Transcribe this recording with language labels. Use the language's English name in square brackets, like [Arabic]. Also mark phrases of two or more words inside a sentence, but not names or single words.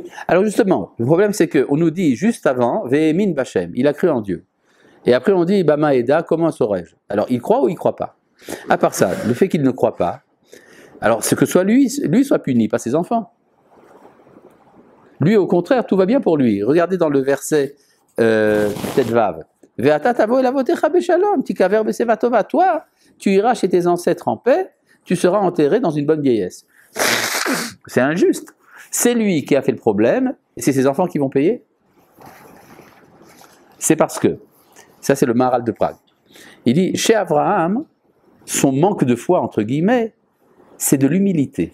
[French] Alors justement, le problème c'est qu'on nous dit juste avant, [Hebrew] Ve'emin Bachem, [French] il a cru en Dieu. Et après on dit, [Hebrew] Bama Eda, [French] comment saurais-je? Alors il croit ou il croit pas? À part ça, le fait qu'il ne croit pas, alors c'est que soit lui soit puni, pas ses enfants. Lui au contraire, tout va bien pour lui. Regardez dans le verset peut-être Vav. [Hebrew] Ve'ata tavo el avotecha beshalom, tikaver beseva tova. [French] Toi, tu iras chez tes ancêtres en paix, tu seras enterré dans une bonne vieillesse. C'est injuste. C'est lui qui a fait le problème, et c'est ses enfants qui vont payer. C'est parce que, ça c'est le Maharal de Prague, il dit, chez Abraham, son manque de foi, entre guillemets, c'est de l'humilité.